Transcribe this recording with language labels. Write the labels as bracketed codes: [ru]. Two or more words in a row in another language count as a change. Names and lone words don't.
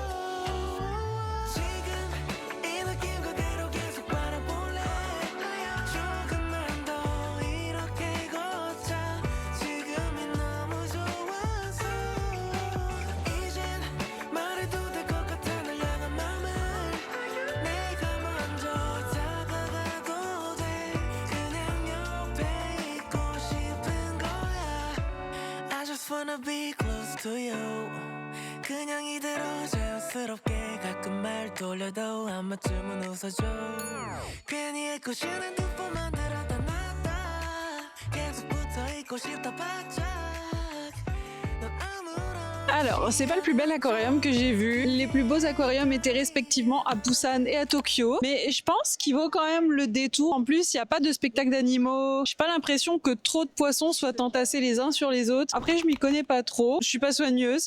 [ko] 지금 이 느낌 그대로 계속 바라볼래 조금만 더 이렇게 걷자 지금이 너무 좋아서 이젠 말해도 될 것 같아 날 향한 맘을 내가 먼저 다가가도 돼 그냥 옆에 있고 싶은 거야 [en] I just wanna be close to you [ko] 그냥 이대로 자연스럽게 가끔 말 돌려도 한 번쯤은 웃어줘 괜히 애꿎은 두 번 만들었다 놨다 계속 붙어있고 싶다 바짝 넌 아무런 [fr] Alors, c'est pas le plus bel aquarium que j'ai vu. Les plus beaux aquariums étaient respectivement à Busan et à Tokyo. Mais je pense qu'il vaut quand même le détour. En plus, il n'y a pas de spectacle d'animaux. J'ai pas l'impression que trop de poissons soient entassés les uns sur les autres. Après, je m'y connais pas trop. Je suis pas soigneuse.